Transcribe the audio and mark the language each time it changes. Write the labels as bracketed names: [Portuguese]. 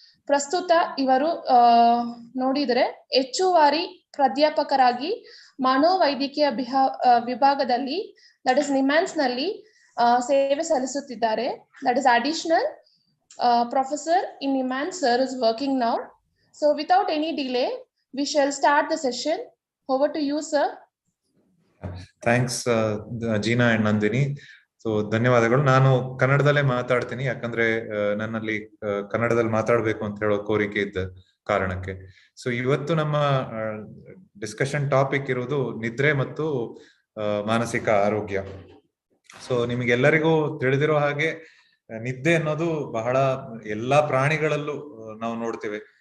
[Kannada] ಪ್ರಸ್ತುತ ಇವರು ನೋಡಿದರೆ ಹೆಚ್ಚುವರಿ ಪ್ರಾಧ್ಯಾಪಕರಾಗಿ ಮನೋವೈದ್ಯಕೀಯ ವಿಭಾಗದಲ್ಲಿ, ದಟ್ ಇಸ್ ನಿಮ್ಹಾನ್ಸ್ ನಲ್ಲಿ ಸೇವೆ ಸಲ್ಲಿಸುತ್ತಿದ್ದಾರೆ. [English] That is additional professor in NIMHANS sir is working now. So without any delay, we shall start the session. Over to you, sir. Thanks, Jeena and Nandini. [Kannada] So ಧನ್ಯವಾದಗಳು. ನಾನು ಕನ್ನಡದಲ್ಲೇ ಮಾತಾಡ್ತೀನಿ, ಯಾಕಂದ್ರೆ ನನ್ನಲ್ಲಿ ಕನ್ನಡದಲ್ಲಿ ಮಾತಾಡ್ಬೇಕು ಅಂತ ಹೇಳೋ ಕೋರಿಕೆ ಇದ್ದ ಕಾರಣಕ್ಕೆ. ಸೊ ಇವತ್ತು ನಮ್ಮ ಡಿಸ್ಕಷನ್ ಟಾಪಿಕ್ ಇರುವುದು ನಿದ್ರೆ ಮತ್ತು ಮಾನಸಿಕ ಆರೋಗ್ಯ. ಸೊ ನಿಮಗೆಲ್ಲರಿಗೂ ತಿಳಿದಿರೋ ಹಾಗೆ ನಿದ್ದೆ ಅನ್ನೋದು ಬಹಳ ಎಲ್ಲಾ ಪ್ರಾಣಿಗಳಲ್ಲೂ ನಾವು ನೋಡ್ತೇವೆ.